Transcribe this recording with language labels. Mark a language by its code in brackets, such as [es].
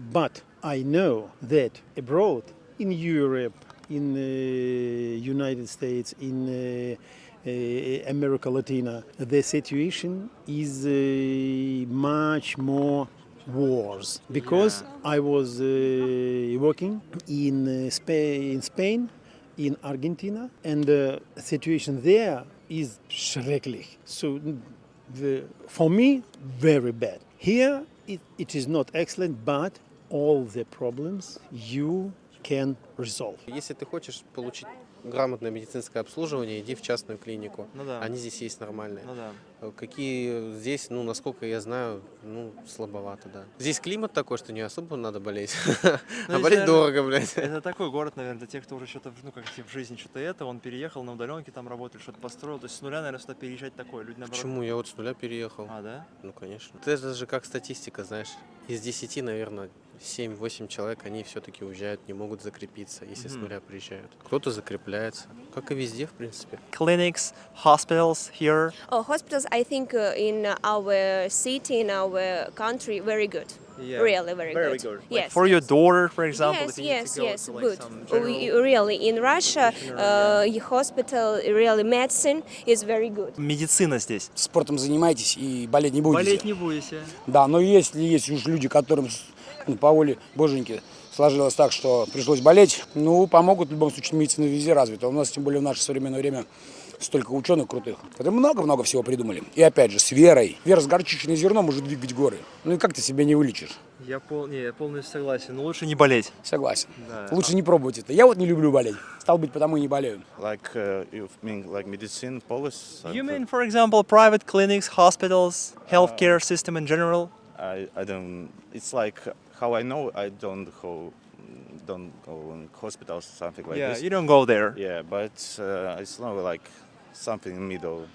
[en] But I know that abroad, in Europe, in United States, in America Latina, the situation is much more worse because I was working in Spain, in Argentina, and the situation there is schrecklich. So for me, very bad. Here it is not excellent, but all the problems you can resolve. [ru] Если ты хочешь получить грамотное медицинское обслуживание, иди в частную клинику. Ну да. Они здесь есть нормальные. Ну да. Какие здесь, насколько я знаю, слабовато, да. Здесь климат такой, что не особо надо болеть. А болеть дорого, блядь. Это такой город, наверное, для тех, кто уже что-то, в жизни что-то он переехал на удаленке, там работает, что-то построил. То есть с нуля, наверное, сюда переезжать такое. Люди наоборот. Почему? Я вот с нуля переехал. А, да? Ну, конечно. Это же как статистика, знаешь. Из 10, наверное, 7-8 человек, они все-таки уезжают, не могут закрепиться, если с нуля приезжают. Кто-то закрепляется, как и везде, в принципе. [en] Clinics, hospitals here. Oh, hospitals, I think in our city, in our country, very good. Yeah. Really, very good. Like Yes. for your daughter, for example, Yes, if you need yes, to go yes, to like good. some general... Really, in Russia, hospital, really, medicine is very good. [ru] Медицина здесь. Спортом занимайтесь и болеть не будете. Болеть не будете. Да, но если есть уж люди, которым по воле боженьки сложилось так, что пришлось болеть, помогут в любом случае, медицина везде развита. У нас, тем более в наше современное время, столько ученых крутых, которые много-много всего придумали. И опять же, с верой. Вера с горчичное зерно может двигать горы. И как ты себя не вылечишь? Я полностью согласен. Но лучше не болеть. Согласен. Да. Лучше не пробовать это. Я вот не люблю болеть. Стал быть, потому и не болею. [en] Like you mean like medicine policy? You mean, for example, private clinics, hospitals, healthcare system in general? I don't. It's like how I know I don't go in hospitals something like Yeah, this. you don't go there. Yeah, but it's not like something in middle.